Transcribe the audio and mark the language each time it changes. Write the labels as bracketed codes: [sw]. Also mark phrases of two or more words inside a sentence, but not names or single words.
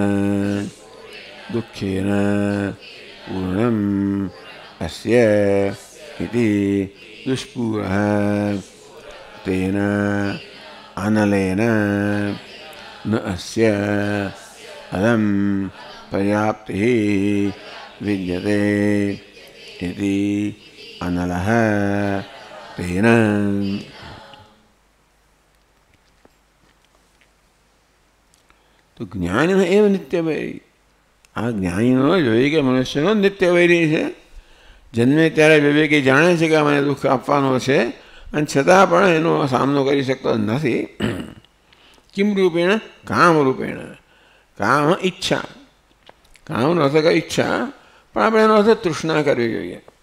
[sa] दुःखेन पूर्णम् अस्य इति दुष्पूरः तेन अनलेन न अस्य अलं पर्याप्तिः विद्यते इति अनलः तेन। तो ज्ञानिनो एव नित्यवैरी। [gu] આ જ્ઞાનીનો વિવેકી મનુષ્યનો નિત્યવૈરી છે। જન્મે ત્યારે વિવેકી જાણે છે કે મને દુઃખ આપવાનો છે અને છતાં પણ એનો સામનો કરી શકતો નથી। [sa] કિમ રૂપેણ કામ રૂપેણ [gu] કામ ઈચ્છા કામનો અર્થ કે ઈચ્છા પણ આપણે એનો અર્થ તૃષ્ણા કરવી જોઈએ।